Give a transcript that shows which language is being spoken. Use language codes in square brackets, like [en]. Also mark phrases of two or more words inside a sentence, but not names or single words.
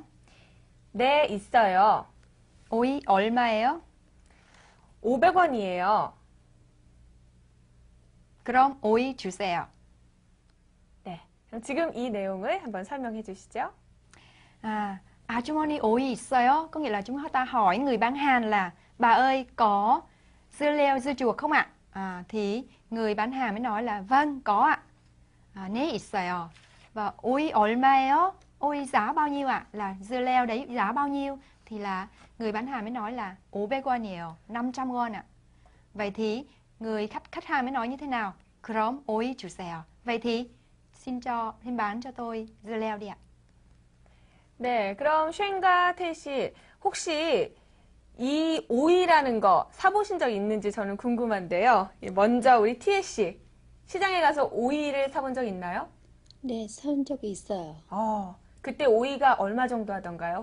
[ko] 네, 있어요. 오이 얼마예요? 500원이에요. 그럼 오이 주세요. 네, 그럼 지금 이 내용을 한번 설명해 주시죠. 아주머니 오이 있어요? [vi] Có nghĩa là chúng ta hỏi người bán hàng là bà ơi có dưa leo dưa chuột không ạ? Thì người bán hàng mới nói là vâng có ạ. [ko] 네 있어요. Và 오이 얼마예요? [vi] 오이 giá bao nhiêu ạ? Là dưa leo đấy giá bao nhiêu? Thì là người bán hàng mới nói là 500원이에요. 500원 ạ. Vậy thì người khách hàng mới nói như thế nào? [ko] 그럼 오이 주세요. [vi] Vậy thì xin bán cho tôi dưa leo đi ạ. [ko] 네, 그럼 쉔과 태씨 혹시 이 오이라는 거 사보신 적 있는지 저는 궁금한데요. 먼저 우리 티에씨 시장에 가서 오이를 사본 적 있나요? 네, 사온 적이 있어요. 그때 오이가 얼마 정도 하던가요?